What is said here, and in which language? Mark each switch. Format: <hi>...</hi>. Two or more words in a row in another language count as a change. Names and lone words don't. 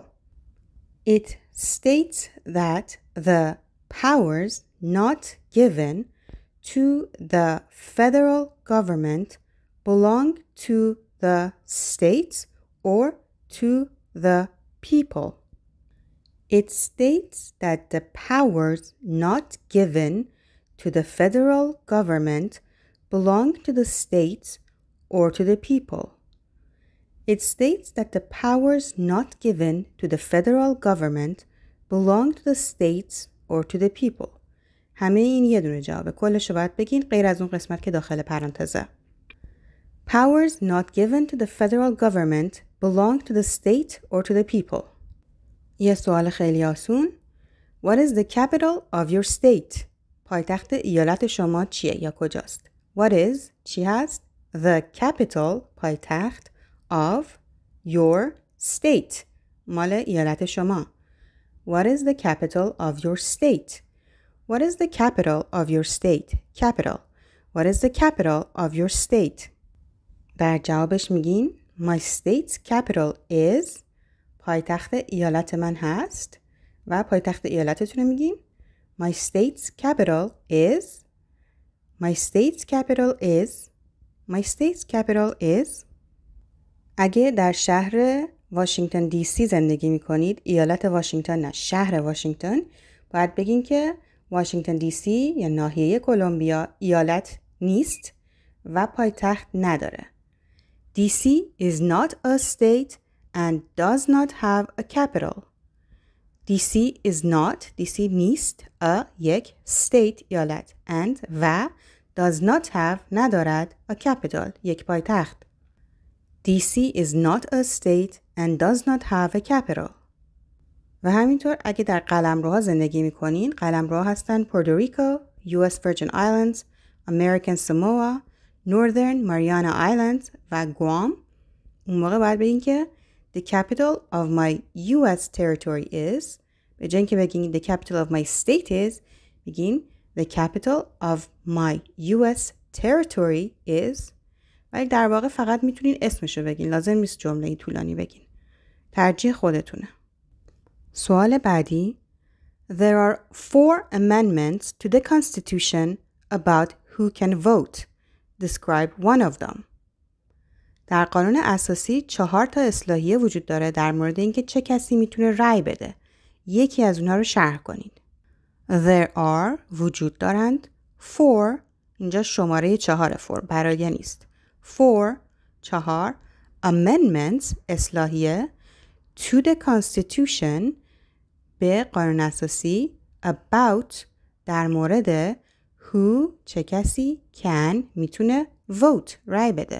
<en>It states that the powers not given to the federal government belong to the states or to the people. It states that the powers not given to the federal government belong to the states or to the people. It states that the powers not given to the federal government belong to the states or to the people.</en> <fa>همه این یه دونه جوابه. کلش رو باید بگین غیر از اون قسمت که داخل پرانتزه.</fa> <en>Powers not given to the federal government belong to the state or to the people.</en> <fa>یه سوال خیلی آسون.</fa> <en>What is the capital of your state?</en> <fa>پایتخت ایالت شما چیه یا کجاست؟</fa> <en>What is</en> <fa>چی هست؟</fa> <en>The capital پایتخت of your state</en> <fa>مال ایالت شما.</fa> <en>What is the capital of your state? What is the capital of your state? Capital. What is the capital of your state?</en> <fa>در جوابش میگین</fa> <en>My state's capital is</en> <fa>پایتخت ایالت من هست و پایتخت ایالتتون رو میگین</fa> <en>My state's capital is My state's capital is My state's capital is</en> <fa>اگه در شهر واشنگتن دی سی زندگی میکنید ایالت واشنگتن نه شهر واشنگتن باید بگین که واشنگتن دی سی یا ناحیه کلمبیا ایالت نیست و پایتخت نداره.</fa> <en>DC is not a state and does not have a capital. DC is not DC نیست a یک state ایالت and و does not have ندارد a capital</en> <fa>یک پایتخت.</fa> <en>DC is not a state and does not have a capital.</en> <fa>و همینطور اگه در قلمروها زندگی میکنین قلمروها هستن پورتوریکو، US Virgin Islands، American Samoa، Northern Mariana Islands و Guam. اون موقع باید بگین که</fa> <en>the capital of my US territory is</en> <fa>به جای اینکه بگین</fa> <en>the capital of my state is</en> <fa>بگین</fa> <en>the capital of my US territory is</en> <fa>ولی در واقع فقط میتونین اسمشو بگین لازم نیست جمله طولانی بگین ترجیح خودتونه. سوال بعدی</fa> <en>There are 4 amendments to the Constitution about who can vote. Describe one of them.</en> <fa>در قانون اساسی 4 اصلاحیه وجود داره در مورد اینکه چه کسی میتونه رأی بده. یکی از اونها رو شرح کنید.</fa> <en>There are</en> <fa>وجود دارند 4 اینجا شماره 4 برای نیست. 4 amendments اصلاحیه</fa> <en>to the Constitution</en> <fa>به قانون اساسی about در مورد who چه کسی can میتونه vote رای بده.</fa>